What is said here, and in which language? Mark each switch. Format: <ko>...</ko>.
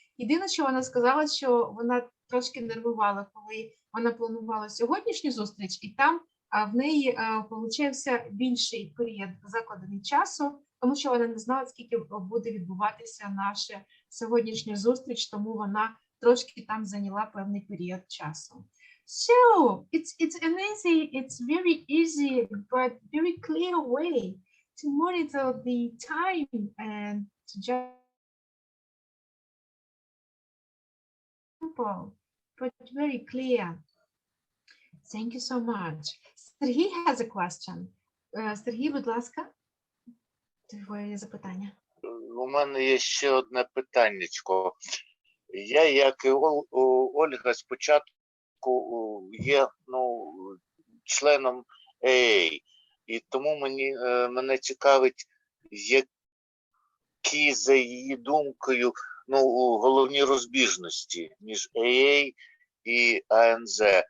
<uk>Єдине, що вона сказала, що вона трошки нервувала, коли вона планувала сьогоднішню зустріч, і там в неї получився більший період закладений часу, тому що вона не знала, скільки буде відбуватися наша сьогоднішня зустріч, тому вона трошки там зайняла певний період часу.</uk> <en>So it's amazing. It's very easy, but very clear way to monitor the time and to just simple, but very clear. Thank you so much. Сергій has a question.</en> <uk>Сергій, будь ласка, твоє запитання. У мене є ще одне питаннячко. Я, як і Ольга, спочатку є членом AA, і тому мене цікавить, які, за її думкою, головні розбіжності між AA і АНЗ.</uk>